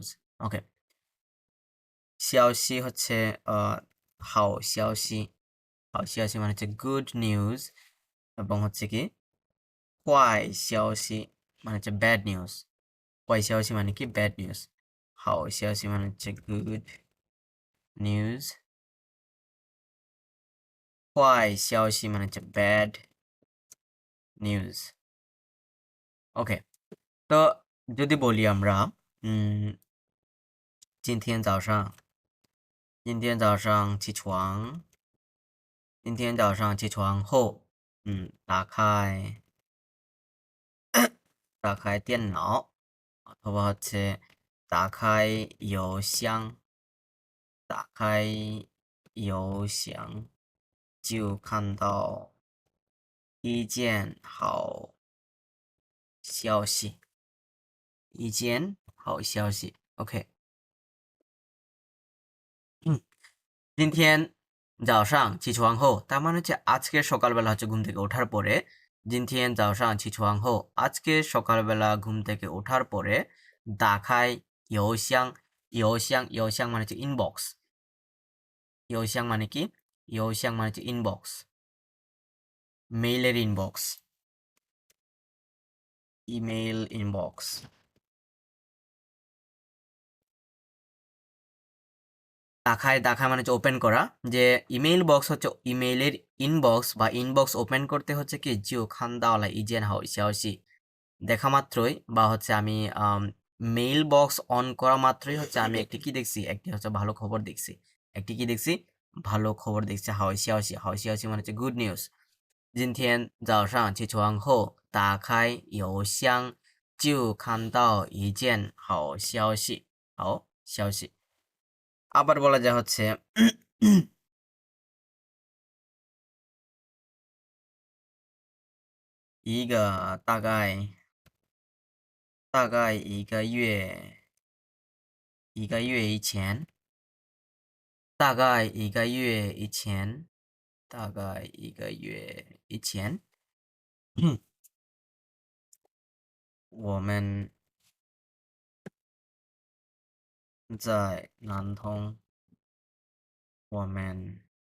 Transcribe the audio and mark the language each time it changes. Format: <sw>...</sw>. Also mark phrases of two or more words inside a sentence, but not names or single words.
<bn>ওকে, শিয়াওশি হচ্ছে</bn> <zh>好消息，好消息</zh> <bn>মানে হচ্ছে</bn> <en>good news,</en> <bn>এবং হচ্ছে কি</bn> <zh>坏消息</zh> <bn>মানে হচ্ছে</bn> <en>bad news,</en> <zh>坏消息</zh> <bn>মানে কি</bn> <en>bad news,</en> <zh>好消息</zh> <bn>মানে হচ্ছে</bn> <en>good news,</en> <zh>坏消息</zh> <bn>মানে হচ্ছে</bn> <en>bad news.</en> <bn>ওকে, তো যদি বলি আমরা</bn> <zh>今天早上，今天早上起床，今天早上起床后，打开电脑，</zh> <bn>অথবা হচ্ছে</bn> <zh>打开邮箱，就看到一件好消息，一件好消息。OK，今天早上起床后，</zh> <bn>তার মানে হচ্ছে আজকে সকালবেলা হচ্ছে ঘুম থেকে ওঠার পরে,</bn> <zh>今天早上起床后,</zh> <bn>আজকে সকালবেলা ঘুম থেকে ওঠার পরে,</bn> <zh>打开邮箱,邮箱</zh> <bn>মানে হচ্ছে ইনবক্স, 邮箱 মানে কি? 邮箱 মানে হচ্ছে ইনবক্স, মেইলের ইনবক্স, ইমেইল ইনবক্স। দেখায় মানে হচ্ছে ওপেন করা, যে ইমেইল বক্স হচ্ছে ইমেইলের ইনবক্স, বা ইনবক্স ওপেন করতে হচ্ছে কি</bn> <zh>就看到了一件好消息,</zh> <bn>দেখা মাত্রই বা হচ্ছে আমি মেইল বক্স অন করা মাত্রই হচ্ছে আমি একটি কি দেখছি, একটি হচ্ছে ভালো খবর দেখছি, একটি কি দেখছি, ভালো খবর দেখছি,</bn> <zh>好消息，好消息</zh> <bn>মানে হচ্ছে</bn> <en>good news.</en> <zh>今天早上起床后，打开邮箱，就看到一件好消息。好消息。</zh> <bn>আবার বলা যায় হচ্ছে</bn> <zh>一个大概一个月以前，大概一个月以前，我们在南通，我们</zh>